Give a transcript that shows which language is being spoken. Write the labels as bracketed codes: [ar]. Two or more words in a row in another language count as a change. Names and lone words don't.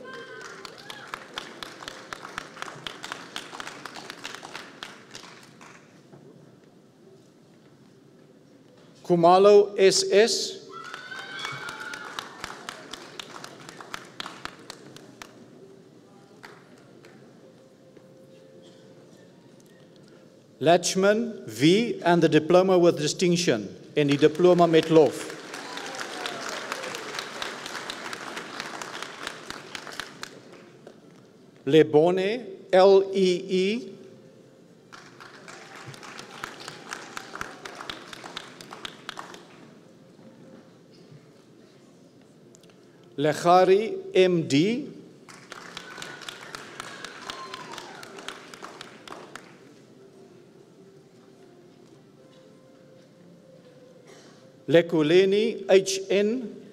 [en] Kumalo SS. Latchman V and the diploma with distinction [af] en die diploma met lof. [en] Lebone LEE. Lechari MD. Lekuleni HN.